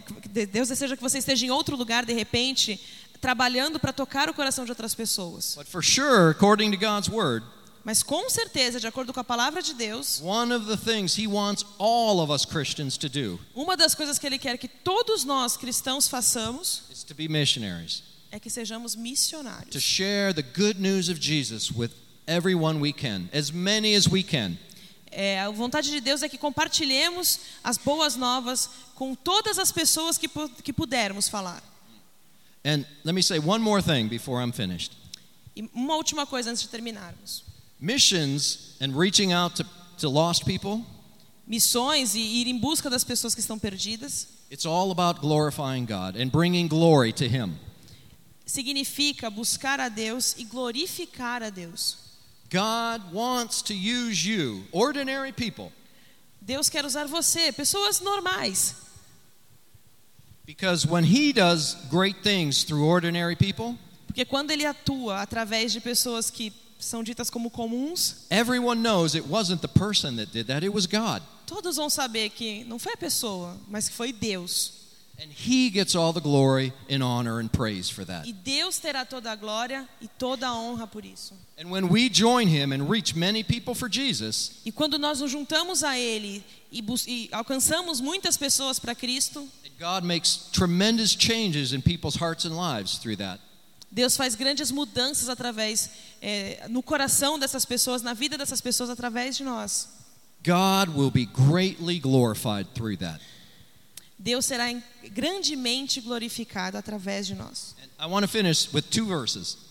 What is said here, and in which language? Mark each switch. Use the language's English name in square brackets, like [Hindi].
[Portuguese] Deus deseja que você esteja em outro lugar de repente, trabalhando para tocar o coração de outras pessoas. [English] But for sure, according to God's word, [Portuguese] mas com certeza, de acordo com a palavra de Deus, [English] one of the things he wants all of us Christians to do, [Portuguese] uma das coisas que ele quer que todos nós cristãos façamos, [English] is to be missionaries. [Portuguese] É que sejamos missionários. [English] To share the good news of Jesus with everyone we can, as many as we can. [Portuguese] É, a vontade de Deus é que compartilhemos as boas novas com todas as pessoas que pudermos falar. [English] And let me say one more thing before I'm finished. [Portuguese] E uma última coisa antes de terminarmos. [English] Missions and reaching out to lost people. [Portuguese] Missões e ir em busca das pessoas que estão perdidas. [English] It's all about glorifying God and bringing glory to Him. [Portuguese] Significa buscar a Deus e glorificar a Deus. [English] God wants to use you, ordinary people. [Portuguese] Deus quer usar você, pessoas normais. [English] Because when He does great things through ordinary people, [Portuguese] porque quando Ele atua através de pessoas que são ditas como comuns, [English] everyone knows it wasn't the person that did that, it was God. [Portuguese] Todos vão saber que não foi a pessoa, mas que foi Deus. [English] And He gets all the glory and honor and praise for that. [Portuguese] E Deus terá toda a glória e toda a honra por isso. [English] And when we join Him and reach many people for Jesus, [Portuguese] e quando nós nos juntamos a Ele e alcançamos muitas pessoas para Cristo, [English] God makes tremendous changes in people's hearts and lives through that. [Portuguese] Deus faz grandes mudanças através no coração dessas pessoas, na vida dessas pessoas através de nós. [English] God will be greatly glorified through that. [Portuguese] Deus será grandemente glorificado através de nós. [English] I want to finish with two verses.